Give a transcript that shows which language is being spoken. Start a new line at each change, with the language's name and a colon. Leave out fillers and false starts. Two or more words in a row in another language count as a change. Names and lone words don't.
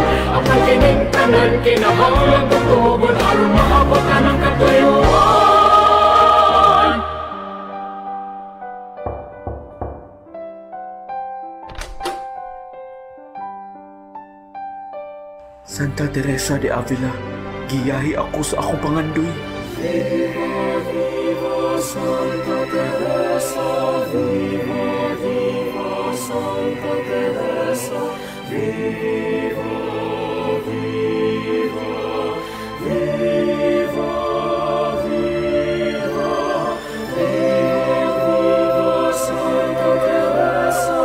Cebuano: Ang kining tanan kinahanglan tutugon aron maabot ka ng katuyuan. Santa Teresa de Avila, giyahi ako sa akong pangandoy.
Spanish: Viva, viva, Santa Teresa. Viva, viva, Santa Teresa. Viva, viva, viva, viva, viva, Santa Teresa.